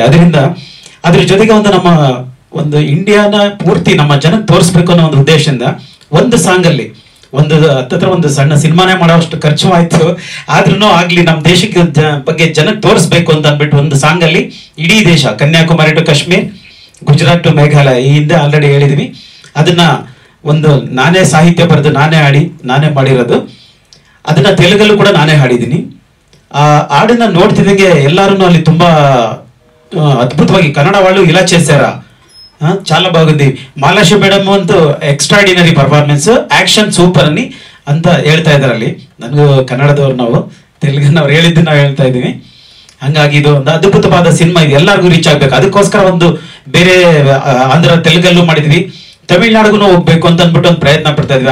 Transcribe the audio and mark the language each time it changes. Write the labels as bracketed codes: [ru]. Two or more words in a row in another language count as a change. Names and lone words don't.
[kn] ಅದರಿಂದ ಅದ್ರ ಜೊತೆಗೆ ನಮ್ಮ ಒಂದು ಇಂಡಿಯಾನ ಪೂರ್ತಿ ನಮ್ಮ ಜನಕ್ಕೆ ತೋರಿಸ್ಬೇಕು ಅನ್ನೋ ಒಂದು ಉದ್ದೇಶದಿಂದ ಒಂದು ಸಾಂಗಲ್ಲಿ ಹತ್ತತ್ರ ಒಂದು ಸಣ್ಣ ಸಿನಿಮಾನೇ ಮಾಡೋಷ್ಟು ಖರ್ಚು ಆಯ್ತು, ಆದ್ರೂ ಆಗ್ಲಿ ನಮ್ಮ ದೇಶಕ್ಕೆ ಬಗ್ಗೆ ಜನಕ್ಕೆ ತೋರಿಸ್ಬೇಕು ಅಂತ ಅಂದ್ಬಿಟ್ಟು ಒಂದು ಸಾಂಗಲ್ಲಿ ಇಡೀ ದೇಶ, ಕನ್ಯಾಕುಮಾರಿ ಟು ಕಾಶ್ಮೀರ್, ಗುಜರಾತ್ ಟು ಮೇಘಾಲಯ, ಈ ಹಿಂದೆ ಆಲ್ರೆಡಿ ಹೇಳಿದ್ವಿ, ಅದನ್ನ ಒಂದು ನಾನೇ ಸಾಹಿತ್ಯ ಬರೆದು ನಾನೇ ಹಾಡಿ ನಾನೇ ಮಾಡಿರೋದು. ಅದನ್ನ ತೆಲುಗಲ್ಲೂ ಕೂಡ ನಾನೇ ಹಾಡಿದ್ದೀನಿ. ಆ ಹಾಡನ್ನ ನೋಡ್ತಿದ್ದಂಗೆ ಎಲ್ಲರೂ ಅಲ್ಲಿ ತುಂಬಾ అద్భుతವಾಗಿ [te] కన్నడ వాళ్ళు ఇలా చేశారా, చాలా బాగుంది, మాలాశ్రీ మేడం [kn] ಅಂತೂ [en] extraordinary performance, action super [kn] ಅನ್ನಿ ಅಂತ ಹೇಳ್ತಾ ಇದ್ದಾರೆ ಅಲ್ಲಿ. ನನಗೂ ಕನ್ನಡದವ್ರು, ನಾವು ತೆಲುಗಿನವ್ರು ಹೇಳಿದ್ದು ನಾವು ಹೇಳ್ತಾ ಇದ್ದೀವಿ. ಹಂಗಾಗಿ ಇದು ಒಂದು ಅದ್ಭುತವಾದ ಸಿನಿಮಾ, ಇದು ಎಲ್ಲರಿಗೂ ರೀಚ್ ಆಗ್ಬೇಕು. ಅದಕ್ಕೋಸ್ಕರ ಒಂದು ಬೇರೆ ಆಂಧ್ರ ತೆಲುಗಲ್ಲೂ ಮಾಡಿದ್ವಿ, ತಮಿಳ್ನಾಡಿಗೂ ಹೋಗ್ಬೇಕು ಅಂತ ಅಂದ್ಬಿಟ್ಟು ಒಂದು ಪ್ರಯತ್ನ ಪಡ್ತಾ ಇದ್ವಿ.